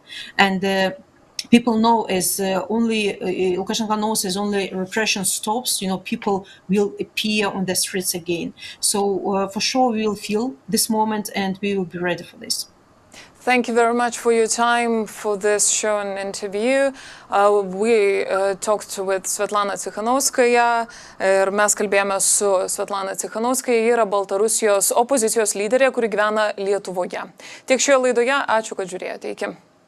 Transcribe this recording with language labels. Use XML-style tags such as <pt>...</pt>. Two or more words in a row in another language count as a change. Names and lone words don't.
<en>And people know as Lukashenko knows as only repression stops, people will appear on the streets again. So for sure we will feel this moment and we will be ready for this. Thank you very much for your time for this show and interview. We talked with Sviatlana Cichanouskaja</en> <lt>ir mes kalbėjome su Sviatlana Cichanouskaja. Ji yra Baltarusijos opozicijos lyderė, kuri gyvena Lietuvoje. Tiek šioje laidoje. Ačiū, kad žiūrėjote. Iki.</lt>